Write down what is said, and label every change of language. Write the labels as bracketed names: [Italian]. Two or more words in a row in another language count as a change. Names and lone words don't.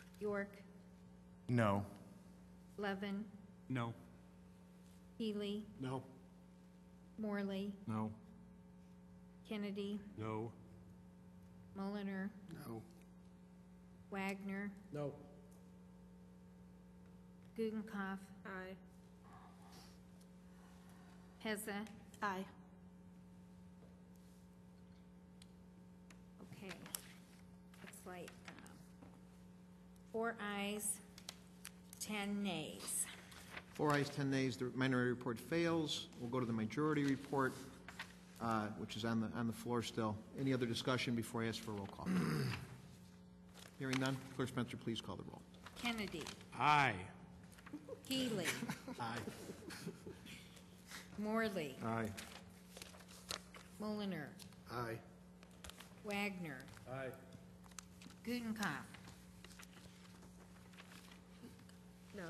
[English] York, No. Levin, No. Healy, No. Morley, No. Kennedy, No. Mulliner, No. Wagner, No. Gudenkauf, Aye. Heza. Aye. Okay. Looks like 4 ayes, 10 nays. 4 ayes, 10 nays, the minority report fails. We'll go to the majority report, which is on the floor still. Any other discussion before I ask for a roll call? Hearing none, Clerk Spencer, please call the roll. Kennedy, Aye. Healy, Aye. Morley, Aye. Mulliner, Aye. Wagner, Aye. Gudenkauf, No.